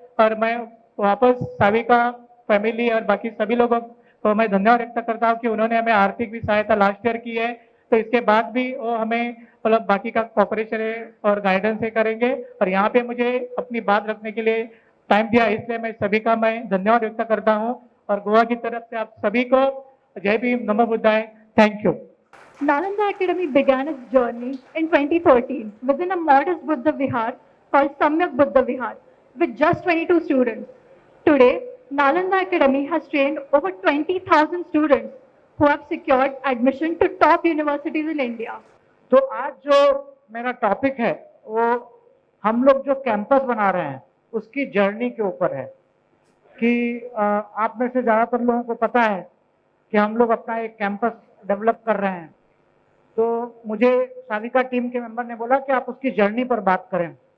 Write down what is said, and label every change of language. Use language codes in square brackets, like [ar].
[hi] और मैं वापस साविका फैमिली और बाकी सभी लोगों को मैं धन्यवाद व्यक्त करता हूँ कि उन्होंने हमें आर्थिक भी सहायता लास्ट ईयर की है, तो इसके बाद भी वो हमें मतलब बाकी का कॉपरेशन है और गाइडेंस है करेंगे। और यहाँ पे मुझे अपनी बात रखने के लिए टाइम दिया, इसलिए मैं सभी का मैं धन्यवाद व्यक्त करता हूँ। और गोवा की तरफ से आप सभी को जय भीम, नमो बुद्धाय, thank you. [en] Nalanda Academy began its journey in 2013 within a modest Buddha Vihar called Samyak Buddha Vihar with just 22 students. Today, Nalanda Academy has trained over 20,000 students who have secured admission to top universities in India. [hi] तो आज जो मेरा topic है वो हम लोग जो campus बना रहे हैं उसकी जर्नी के ऊपर है कि आप में से ज़्यादातर लोगों को पता है कि हम लोग अपना एक कैंपस डेवलप कर रहे हैं। तो मुझे साविका टीम के मेंबर ने बोला कि आप उसकी जर्नी पर बात करें।